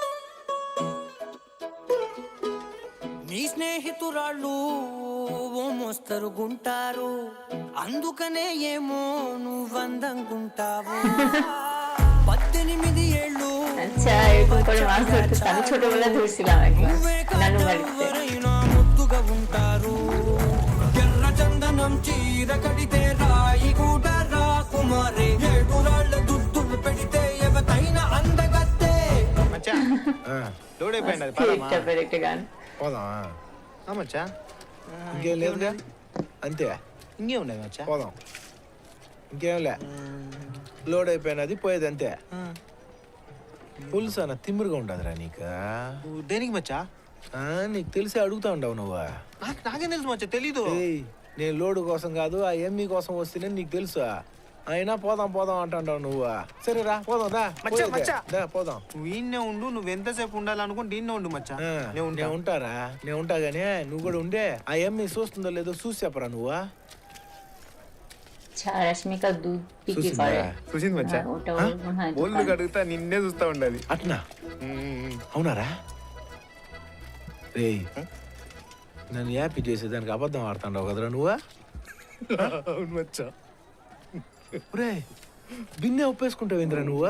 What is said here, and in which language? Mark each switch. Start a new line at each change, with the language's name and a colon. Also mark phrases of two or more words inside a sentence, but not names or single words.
Telugu: నీ స్నేహితురాళ్ళు ఓ మోస్తరుగుంటారు, అందుకనే ఏమో నువ్వందంగుంటావు. 18 ఏళ్ళు
Bangla: আচ্ছা, এরকম করে মাছ ধরতেছে। আমি ছোটবেলায় ধরছিলাম একবার
Telugu: నువ్వే
Bangla: নানু
Telugu: కాదు
Bangla: বাড়িতে।
Telugu: ఎవరైనా ముద్దుగా ఉంటారు, ఎర్ర చందనం చీర కడితే రాయి కూడా రాకుమారే, ఏడు రాళ్ళ దుద్దులు పెడితే ఎవతైనా అందగత్తే. మచ్చా లోడ్ అయిపోయింది అది
Bangla: কিউট
Telugu: పదమా?
Bangla: টাইপের একটা গান।
Telugu: పోదాం. మచ్చా ఇంకేం లేదుగా? అంతే, ఇంకే ఉండదు మచ్చా. పోదాం. ఇంకేం లే, లోడ్ అయిపోయినది పోయేది అంతే. పులుసు అన్న తిమ్మిరిగా ఉండదురా నీకు. దేనికి మచ్చా? నీకు తెలిసి అడుగుతా ఉండవు నువ్వు. నాకేం తెలుసు మచ్చా, తెలీదు. నేను లోడు కోసం కాదు, ఆ ఎమ్మి కోసం వస్తేనే నీకు తెలుసా. అయినా పోదాం పోదాం అంటావు నువ్వు. సరేరా పోదాం దా. మచ్చా, పోయేదే. మచ్చా. దా పోదాం. నువ్వు ఈయన్నే ఉండు, నువ్వు ఎంతసేపు ఉండాలనుకుంటే ఈయన్నే ఉండు మచ్చా. నేను ఉంటా. నేను ఉంటారా, నేను ఉంటా గానీ నువ్వు కూడా ఉండే. ఆ ఎమ్మి చూస్తుందో లేదో చూసి చెప్పరా నువ్వు.
Bangla: రష్మిక దూద్ పికి করে
Telugu: చూసింది మచ్చా.
Bangla: ওটা ওর মনে হয়
Telugu: ఒళ్ళు
Bangla: দোকান।
Telugu: కడుగుతా నిన్నే చూస్తా ఉండాలి. అట్నా అవునారా? రే నన్ను హ్యాపీ చేసేదానికి అబద్ధం ఆడుతాండవు కదరా నువ్వు. అవును మచ్చా. రే బిన్నే ఒప్పేసుకుంటావు ఇంద్రా నువ్వు.